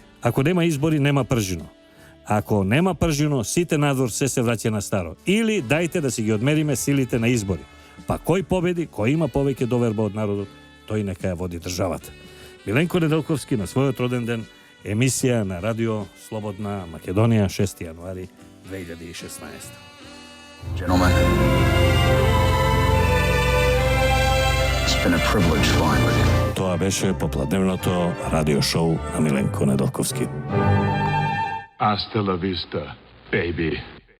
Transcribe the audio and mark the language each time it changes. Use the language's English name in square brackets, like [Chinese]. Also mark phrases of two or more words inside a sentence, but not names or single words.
[Macedonian] Ако нема избори, нема пржино. Ако нема пржино, сите надвор се враќа на старо. Или дајте да си ги одмериме силите на избори. Па кој победи, кој има повеќе доверба од народот, тој нека ја води државата. Миленко Неделковски на својот роден ден, емисија на Радио Слободна Македонија, 6 јануари 2016. [English] Gentlemen, it's been a privilege flying with you. [Macedonian] Тоа беше попладневното радио шоу на Миленко Недолковски. [Spanish] Hasta la vista, baby.